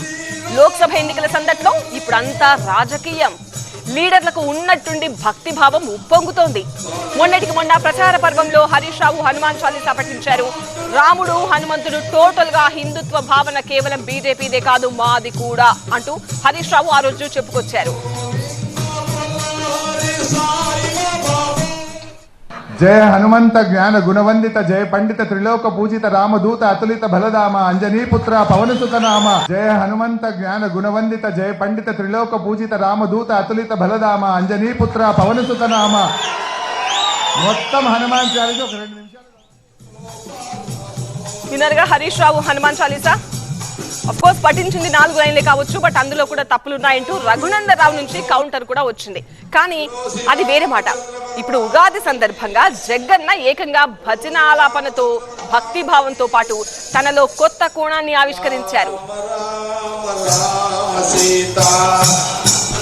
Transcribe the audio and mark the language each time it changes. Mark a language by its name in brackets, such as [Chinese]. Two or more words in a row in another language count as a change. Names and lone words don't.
[Telugu] లోక్సభ ఎన్నికల సందట్లో ఇప్పుడు అంతా రాజకీయం. లీడర్లకు ఉన్నట్టుండి భక్తి భావం ఉప్పొంగుతోంది. మొన్నటికి మొన్న ప్రచార పర్వంలో హరీష్ రావు హనుమాన్ చాలీసా పఠించారు. రాముడు హనుమంతుడు టోటల్ గా హిందుత్వ భావన కేవలం బీజేపీదే కాదు, మాది కూడా అంటూ హరీష్ రావు ఆ రోజు చెప్పుకొచ్చారు. [Hindi] जय हनुमंत ज्ञान गुणवंदित जय पंडित त्रिलोक पूजित रामदूत अतुलित बलधाम अंजनी पुत्र पवन सुत नाम। जय हनुमंत ज्ञान गुणवंदित जय पंडित त्रिलोक पूजित रामदूत अतुलित बलधाम अंजनी पुत्र पवन सुत नाम। [Telugu] మొత్తం హనుమాన్ చాలీసా ఒక 2 నిమిషాలు వినర్గా హరీష్ రావు హనుమాన్ చాలీసా [English] of course [Telugu] పఠించింది 4 లైన్లే కావచ్చు, బట్ అందులో కూడా తప్పులున్నాయంటూ రఘునందన్ రావు నుంచి కౌంటర్ కూడా వచ్చింది. కానీ అది వేరే మాట. ఇప్పుడు ఉగాది సందర్భంగా జగ్గన్న ఏకంగా భజన ఆలాపనతో భక్తి భావంతో పాటు తనలో కొత్త కోణాన్ని ఆవిష్కరించారు.